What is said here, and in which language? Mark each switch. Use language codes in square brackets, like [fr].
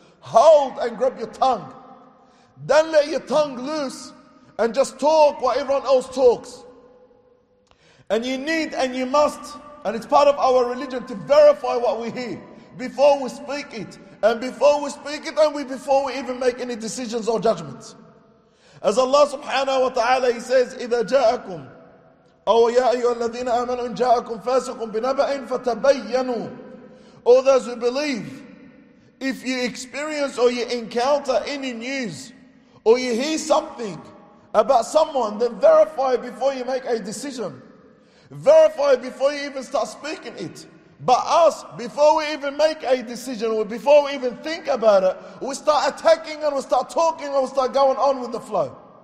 [en] Hold and grab your tongue. Then let your tongue loose and just talk what everyone else talks. And you need and you must, and it's part of our religion to verify what we hear before we speak it. And before we speak it and before we even make any decisions or judgments. As Allah subhanahu wa ta'ala, He says, [ar] إِذَا جَاءَكُمْ أَوْ يَا أَيُّهَا الَّذِينَ آمَنُوا إِنْ جَاءَكُمْ فَاسِقٌ بِنَبَأٍ فَتَبَيَّنُوا. [en] All those who believe, if you experience or you encounter any news or you hear something about someone, then verify before you make a decision. Verify before you even start speaking it. But us, before we even make a decision or before we even think about it, we start attacking and we start talking and we start going on with the flow.